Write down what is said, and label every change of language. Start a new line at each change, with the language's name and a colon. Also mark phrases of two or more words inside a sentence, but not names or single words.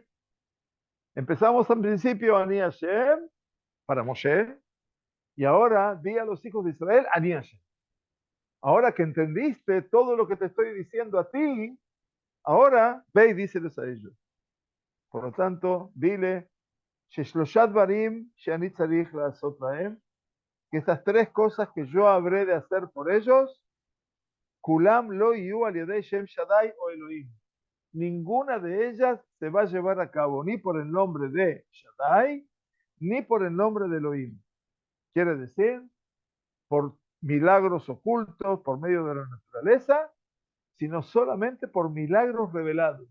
Spanish: Empezamos al principio,
Hebrew: אני השם,
Spanish: para Moshe, y ahora di a los hijos de Israel,
Hebrew: אני השם.
Spanish: Ahora que entendiste todo lo que te estoy diciendo a ti, ahora ve y díseles a ellos. Por lo tanto, dile
Hebrew: ששלושה דברים שאני צריך לעשות להם,
Spanish: que estas tres cosas que yo habré de hacer por ellos,
Hebrew: כולם לא יהיו על ידי שם שדי או אלוהים.
Spanish: Ninguna de ellas se va a llevar a cabo ni por el nombre de Shaddai, ni por el nombre de Elohim. Quiere decir, por milagros ocultos, por medio de la naturaleza, sino solamente por milagros revelados.